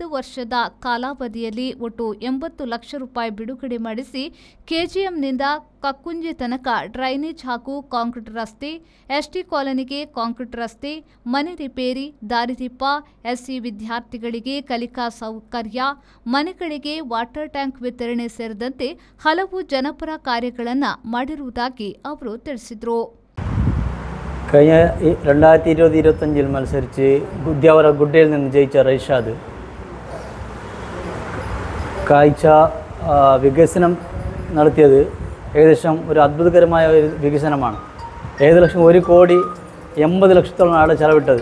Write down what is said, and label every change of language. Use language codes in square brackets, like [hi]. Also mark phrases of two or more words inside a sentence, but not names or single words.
[kn] ವರ್ಷದ ಕಾಲಾವಧಿಯಲ್ಲಿ ಒಟ್ಟು 80 ಲಕ್ಷ ರೂಪಾಯಿ ಬಿಡುಗಡೆ ಮಾಡಿಸಿ ಕೆಜಿಎಂನಿಂದ ಕಕ್ಕುಂಜಿ ತನಕ ಡ್ರೈನೇಜ್ ಹಾಗೂ ಕಾಂಕ್ರೀಟ್ ರಸ್ತೆ, ಎಸ್ಟಿ ಕಾಲೋನಿಗೆ ಕಾಂಕ್ರೀಟ್ ರಸ್ತೆ, ಮನೆ ರಿಪೇರಿ, ದಾರಿದೀಪ, SC ವಿದ್ಯಾರ್ಥಿಗಳಿಗೆ ಕಲಿಕಾ ಸೌಕರ್ಯ, ಮನೆಗಳಿಗೆ [en] water tank [kn] ವಿತರಣೆ ಸೇರಿದಂತೆ ಹಲವು ಜನಪರ ಕಾರ್ಯಗಳನ್ನು ಮಾಡಿರುವುದಾಗಿ ಅವರು ತಿಳಿಸಿದರು. [ml] കഴിഞ്ഞ 2020-25 മത്സരിച്ച് ഉദ്യാവര ഗുഡയിൽ നിന്ന് ജയിച്ച റൈഷാദ് കാഴ്ച വികസനം നടത്തിയത് ഏകദേശം ഒരു അത്ഭുതകരമായ ഒരു വികസനമാണ്. ഏകദേശം 1 കോടി 80 ലക്ഷത്തോളം ആണ് ചെലവിട്ടത്.